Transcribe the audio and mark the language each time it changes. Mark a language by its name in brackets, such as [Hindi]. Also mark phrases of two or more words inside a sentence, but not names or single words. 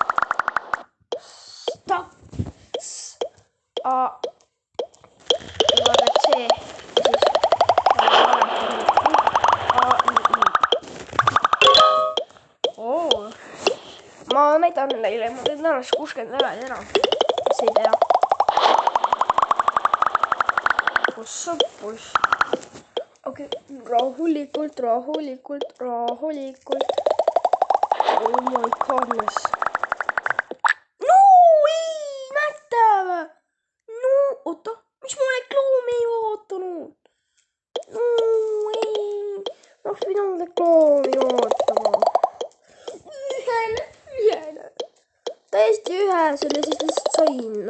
[Estonian] Ma näitan neile, ma teen täna 60 leveli ära, kes ei tea. Kus. Okei, rahulikult. [English] Oh my goodness. [Estonian] No, ei, näete või? No, oota, mis ma neid loomi ei ootanud? No, ei, ma oleks pidanud neid loomi ootama. Täiesti ühe selle siis lihtsalt sain.